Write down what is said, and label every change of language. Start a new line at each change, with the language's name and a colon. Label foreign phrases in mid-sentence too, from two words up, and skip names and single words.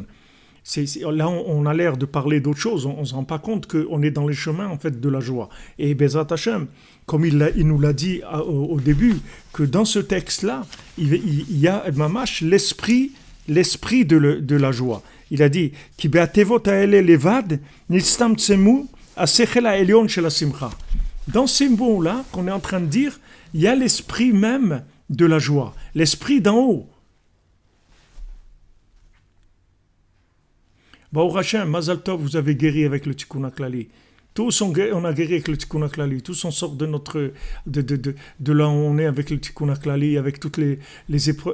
French: Là, on a l'air de parler d'autre chose. On ne se rend pas compte qu'on est dans les chemins en fait, de la joie. Et
Hebrew: בעזרת השם,
French: comme il nous l'a dit au début, que dans ce texte-là, il y a mamash l'esprit de la joie. Il a dit
Hebrew: כי בתיבות האלה לבד נצטמצמו השכל העליון של השמחה.
French: Dans ces mots-là qu'on est en train de dire, il y a l'esprit même de la joie, l'esprit d'en haut.
Hebrew: ברוך השם, מזל טוב,
French: vous avez guéri avec le Tikkun Klali. Tous on a guéri avec le Tikkun Klali. Tous on sort de là où on est avec le Tikkun Klali, avec toutes les épreuves.